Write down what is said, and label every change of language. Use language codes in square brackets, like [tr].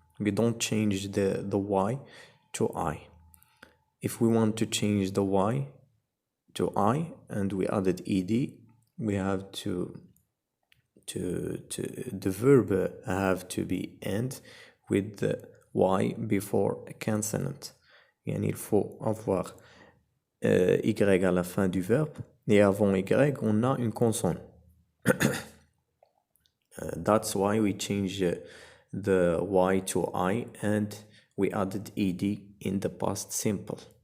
[en] We don't change the y to I. If we want to change the y to I and we added ed, we have to the verb have to be end with the y before a consonant. [fr] Yani il faut avoir y à la fin du verbe et avant y on a une consonne. [en] That's why we change the y to I and we added ed in the past simple.